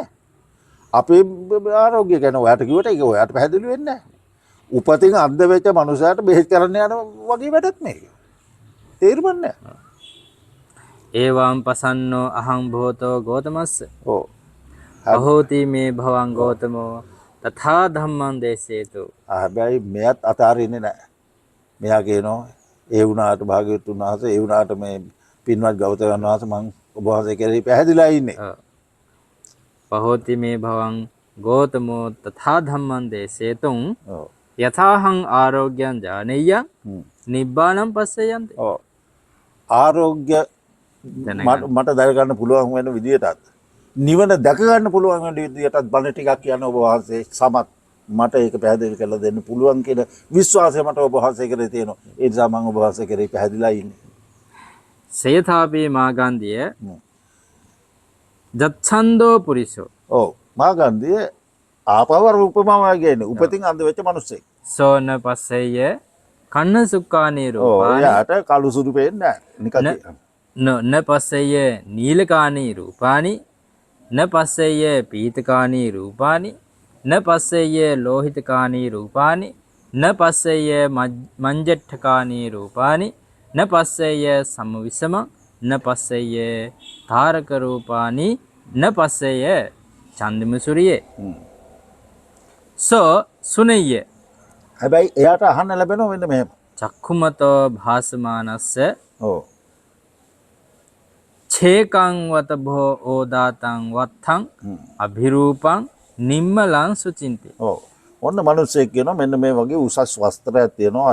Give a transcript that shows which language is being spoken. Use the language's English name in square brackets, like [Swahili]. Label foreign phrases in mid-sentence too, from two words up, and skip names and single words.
[Sinhala] අපේ ආරෝග්‍ය ගැන ඔයාට කිව්වට ඒක ඔයාට පැහැදිලි වෙන්නේ නැහැ. උපතින් අන්ධ වෙච්ච මනුස්සයාට බෙහෙත් කරන්න යන වගේ වැඩක් මේක. තේරුම්න්නේ නැහැ. [Pali] ඒවම් පසන්නෝ අහං භෝතෝ ගෝතමස්ස [Sinhala] ඔව්. [Pali] අහෝති මේ භවං ගෝතමෝ තථා ධම්මං දේශේතු [Sinhala] හැබැයි මෙයත් අතාරින්නේ නැහැ. මෙයා කියනවා ඒ වුණාට භාග්‍යවතුන් වහන්සේ ඒ වුණාට මේ පින්වත් ගෞතමයන් වහන්සේ මං ඔබ වහන්සේ කෙරෙහි පැහැදිලා ඉන්නේ. [Pali] පහෝති මේ භවං ගෝතමෝ තථා ධම්මං දේශේතුං [Sinhala] ඔව්. [Pali] යථාහං ආරෝග්‍යං ජානෙය්‍යං නිබ්බානං පස්සයන්ති. [Sinhala] ඔව්. ආරෝග්‍ය මට දැනගන්න පුළුවන් වෙන විදියටත් නිවන දැක ගන්න පුළුවන් වෙන විදියටත් බණ ටිකක් කියන ඔබ වහන්සේ සමත් මට ඒක පැහැදිලි කරලා දෙන්න පුළුවන් කියන විශ්වාසය මට ඔබ වහන්සේ කෙරේ තියෙනවා. ඒ නිසා මම ඔබ වහන්සේ කෙරේ පැහැදිලා ඉන්නේ. [Pali] සේතාපේ මාගන්ධිය ජච්ඡන්தோ පුරිසෝ. [Sinhala] ඔව්. මාගන්ධිය ආපවර උපමාවක් කියන්නේ උපතින් අන්ධ වෙච්ච මිනිස්සෙක්. [Pali] සෝන පස්සෙය කන්න සුක්කානේ [Sinhala] ඔව්. රූපානි එයාට කළු සුදු පේන්නේ නැහැ. නිකන් [Pali] න පස්සෙය නීලකානී රූපානි න පස්සෙය පීතකානී රූපානි න පස්සෙය ලෝහිතකානී රූපානි න පස්සෙය මංජට්ඨකානී රූපානි න පස්සෙය සමවිසම න පස්සෙය තාරක රූපානි න පස්සෙය චන්දිමසුරියේ සෝ සුනෙය්‍ය [Sinhala] හැබැයි එයාට අහන්න ලැබෙනවා මෙන්න මෙහෙම. [Pali] චක්ඛුමතෝ භාසමානස්ස [Sinhala] ඔව්. [Pali] ඡේකං වත භෝ ඕදාතං වත්තං අභිරූපං නිම්මලං සුචින්ති. [Sinhala] ඔව්. ඔන්න මිනිස්සෙක් කියනවා මෙන්න මේ වගේ උසස් වස්ත්‍රයක් තියෙනවා.